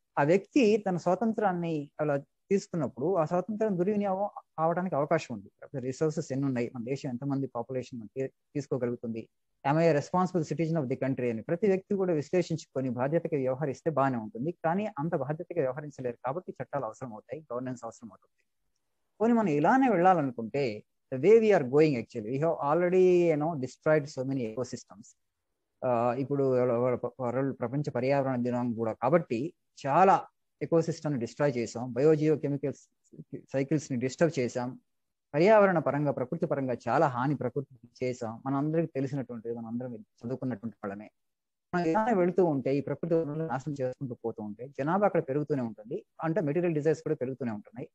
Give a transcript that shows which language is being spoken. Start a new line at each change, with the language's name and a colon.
Telugu: ఆ వ్యక్తి తన స్వాతంత్రాన్ని అలా తీసుకున్నప్పుడు ఆ స్వాతంత్రం దుర్వినియోగం అవడానికి అవకాశం ఉంది. రిసోర్సెస్ ఎన్ని ఉన్నాయి, మన దేశం ఎంతమంది population తీసుకోగలుగుతుంది,
English: I responsible citizen of the country
Telugu: అని ప్రతి వ్యక్తి కూడా విశ్లేషించుకొని బాధ్యతగా వ్యవహరిస్తే బాగానే ఉంటుంది. కానీ అంత బాధ్యతగా వ్యవహరించలేరు కాబట్టి చట్టాలు అవసరం అవుతాయి, గవర్నెన్స్ అవసరం అవుతుంది. పోనీ మనం ఇలానే వెళ్ళాలనుకుంటే
English: the way we are going, actually we have already destroyed so many ecosystems.
Telugu: ఇప్పుడు ప్రపంచ పర్యావరణ దినం కూడా కాబట్టి చాలా ఎకోసిస్టమ్ ని డిస్ట్రాయ్ చేసాం, బయోజియో కెమికల్స్ సైకిల్స్ ని డిస్టర్బ్ చేసాం, పర్యావరణ పరంగా ప్రకృతి పరంగా చాలా హాని ప్రకృతికి చేసాం. మన అందరికి తెలిసినటువంటి, మన అందరం చదువుకున్నటువంటి వాళ్ళమే. మనం ఇలానే వెళుతూ ఉంటే ఈ ప్రకృతి నాశనం చేసుకుంటూ పోతూ ఉంటే జనాభా అక్కడ పెరుగుతూనే ఉంటుంది, అంటే మెటీరియల్ డిజైర్స్ కూడా పెరుగుతూనే ఉంటున్నాయి.